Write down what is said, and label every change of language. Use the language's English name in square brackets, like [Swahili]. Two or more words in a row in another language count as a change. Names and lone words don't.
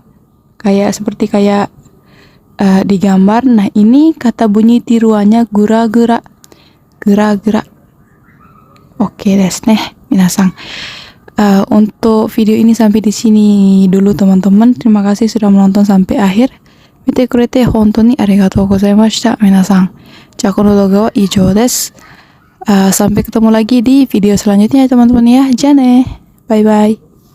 [Indonesian] Seperti di gambar. Nah, ini kata bunyi tiruannya gura-gura. Gura-gura. [Japanese] オッケー、ですね、みなさん. [Indonesian] Untuk video ini sampai di sini dulu teman-teman. Terima kasih sudah menonton sampai akhir. [Japanese] 見てくれて本当にありがとうございましたみなさん. じゃ、この動画は以上です. [Indonesian] Sampai ketemu lagi di video selanjutnya ya teman-teman ya. [Japanese] じゃね. [English] Bye bye.